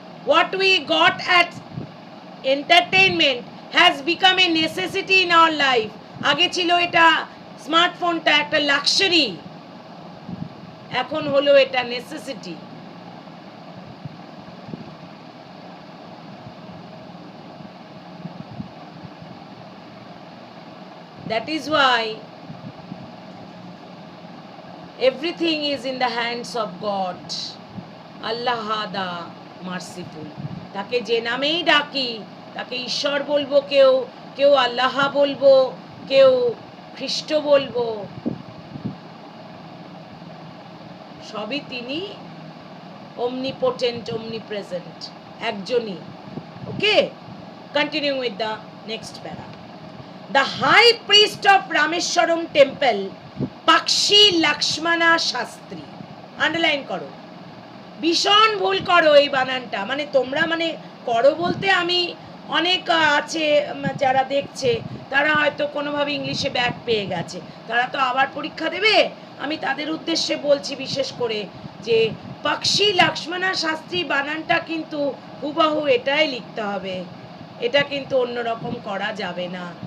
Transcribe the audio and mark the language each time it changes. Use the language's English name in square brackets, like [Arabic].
[English] What we got at entertainment has become a necessity in our life. [Bangla] আগে ছিল এটা স্মার্টফোনটা একটা লাক্সারি, এখন হলো এটা necessity. [English] That is why everything is in the hands of God. Allah the merciful. [Bangla] তাকে যে নামেই ডাকি, তাকে ঈশ্বর বলবো, কেউ আল্লাহ বলবো, কেউ খ্রিস্ট বলবো, সবই তিনি [English] omnipotent, omnipresent, [Bangla] একজনই। [English] Okay, continue with the next para. The high priest of Rameshwaram temple, Pakshi Lakshmana Shastri. [Bangla] Underline করো, ভীষণ ভুল করো এই বানানটা। মানে তোমরা মানে করো বলতে আমি অনেক আছে যারা দেখছে তারা হয়তো কোনোভাবে ইংলিশে ব্যাক পেয়ে গেছে, তারা তো আবার পরীক্ষা দেবে। আমি তাদের উদ্দেশ্যে বলছি বিশেষ করে যে পাকশি লক্ষ্মণা শাস্ত্রী বানানটা কিন্তু হুবহু এটাই লিখতে হবে, এটা কিন্তু অন্যরকম করা যাবে না।